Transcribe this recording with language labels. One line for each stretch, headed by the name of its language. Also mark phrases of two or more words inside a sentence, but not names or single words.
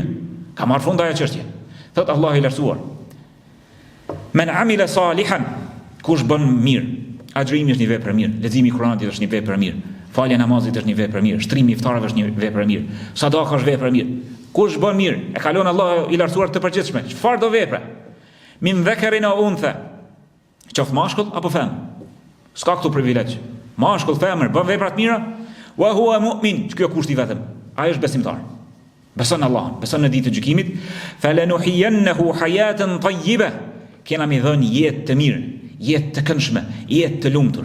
Albanian: Ka marr fund ajo çështje. Thot Allah i lartësuar:
Arabic: "من عمل صالحا",
Albanian: kush bën mirë. Agjërimi është një vepër e mirë, leximi i Kuranit është një vepër e mirë, falja e namazit është një vepër e mirë, shtrimi i iftarëve është një vepër e mirë, sadaka është vepër e mirë. Kush bën mirë, e kalon Allah i lartësuar të përgjithshme. Çfarë do vepra?
Arabic: من ذكر أو أنثى,
Albanian: qoftë mashkull apo femër. S'ka këtu privilegj. Mashkull, femër, bën vepra të mira,
Arabic: وهو مؤمن,
Albanian: kjo kushti vetëm. Ai është besimtar. Beson Allah, beson në ditën e gjykimit,
Arabic: فلنحيينه حياة طيبة.
Albanian: Kena mi dhënë jetë të mirë, jetë të këndshme, jetë të lumtur.